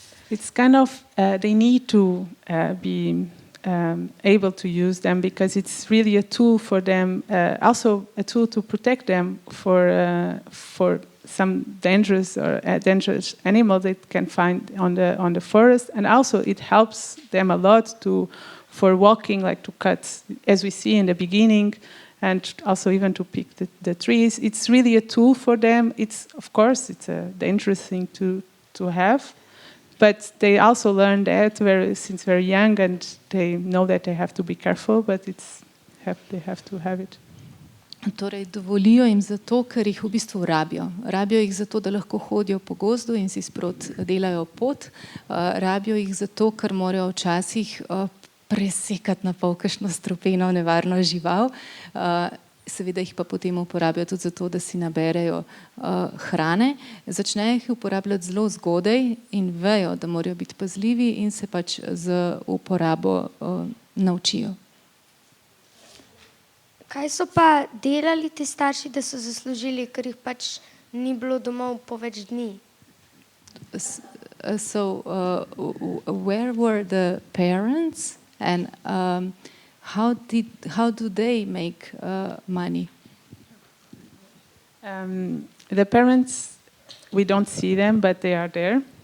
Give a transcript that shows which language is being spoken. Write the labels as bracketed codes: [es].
[en] It's kind of, they need to be able to use them because it's really a tool for them, also a tool to protect them for some dangerous animal they can find on the forest, and also it helps them a lot for walking, like to cut, as we see in the beginning, and also even to pick the trees. It's really a tool for them. Of course, it's a dangerous thing to have, but they also learn that since very young, and they know that they have to be careful, but they have to have it. [sl] Torej, dovolijo jim zato, ker jih v bistvu rabijo. Rabijo jih zato, da lahko hodijo po gozdu in si sprot delajo pot. Rabijo jih zato, ker morajo včasih presekati na pol kakšno strupeno nevarno žival. Seveda jih pa potem uporabljajo tudi zato, da si naberejo hrane. Začnejo jih uporabljati zelo zgodaj in vejo, da morajo biti pazljivi in se pač z uporabo naučijo. Kaj so pa delali ti starši, da so zaslužili, ker jih pač ni bilo domov po več dni? [en] So, where were the parents and how do they make money? The parents, we don't see them, but they are there.